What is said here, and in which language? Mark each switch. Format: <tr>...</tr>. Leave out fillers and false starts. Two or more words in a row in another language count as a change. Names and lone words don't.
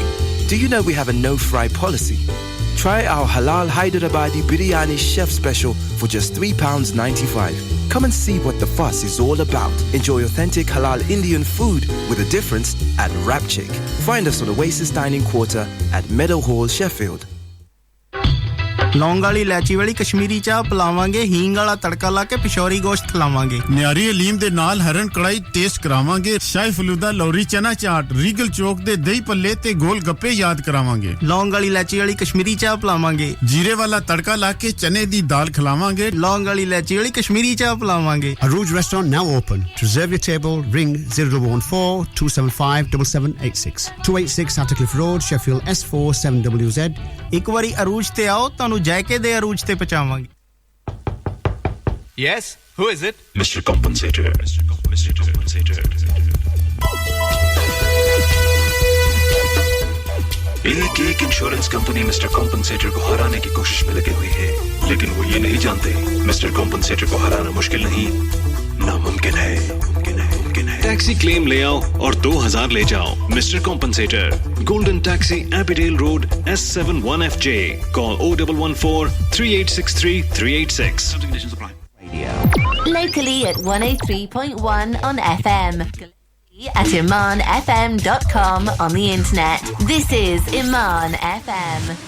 <en>Do you know we have a no-fry policy? Try our halal Hyderabadi biryani chef special for just £3.95. Come and see what the fuss is all about. Enjoy authentic halal Indian food with a difference at Rapchick. Find us on Oasis Dining Quarter at Meadowhall, Sheffield.</en> <pa>ਲੌਂਗ ਵਾਲੀ ਇਲਾਇਚੀ ਵਾਲੀ ਕਸ਼ਮੀਰੀ ਚਾਹ ਪਿਲਾਵਾਂਗੇ ਹੀਂਗ ਵਾਲਾ ਤੜਕਾ ਲਾਕੇ ਪਿਸ਼ੌਰੀ ਗੋਸ਼ਤ ਖਿਲਾਵਾਂਗੇ ਨਿਆਰੀ ਹਲੀਮ ਦੇ ਨਾਲ ਹਰਨ ਕੜਾਹੀ ਟੈਸਟ ਕਰਾਵਾਂਗੇ ਸ਼ਾਹੀ ਫ਼ਲੂਦਾ ਲੌਰੀ ਚਨਾ ਚਾਟ ਰੀਗਲ ਚੌਕ ਦੇ ਦਹੀਂ ਪੱਲੇ ਤੇ ਗੋਲ ਗੱਪੇ ਯਾਦ ਕਰਾਵਾਂਗੇ ਲੌਂਗ ਵਾਲੀ ਇਲਾਇਚੀ ਵਾਲੀ ਕਸ਼ਮੀਰੀ ਚਾਹ ਪਿਲਾਵਾਂਗੇ ਜੀਰੇ ਵਾਲਾ ਤੜਕਾ ਲਾਕੇ ਚਨੇ ਦੀ ਦਾਲ ਖਿਲਾਵਾਂਗੇ ਲੌਂਗ ਵਾਲੀ ਇਲਾਇਚੀ ਵਾਲੀ ਕਸ਼ਮੀਰੀ ਚਾਹ ਪਿਲਾਵਾਂਗੇ</pa> <en>Arooj restaurant now open to reserve your table ring 0114 275 7786 286 Attercliffe Road Sheffield S4 7WZ</en> <pa>ਇੱਕ ਬਾਰੀ ਅਰੂਜ ਤੇ ਆਓ ਤਾਨੂੰ ਜਾਕੇ ਦੇ ਅਰੂਜ ਤੇ ਪਚਾਵਾਂਗੇ</pa> <en>Yes, who is it? Mr. Compensator.</en> <hi>एक इंश्योरेंस कंपनी मिस्टर कॉम्पनसेटर को हराने की कोशिश में लगे हुए हैं लेकिन वो ये नहीं जानते मिस्टर कॉम्पनसेटर को हराना मुश्किल नहीं नामुमकिन है</hi> <en>taxi claim</en> <hi>ले आओ और 2000 ले जाओ मिस्टर कॉम्पनसेटर गोल्डन टैक्सी एबिडेल रोड S71FJ कॉल 0114 3863 386</hi> <en>locally at 103.1 on FM at imanfm.com on the internet. This is Iman FM.</en>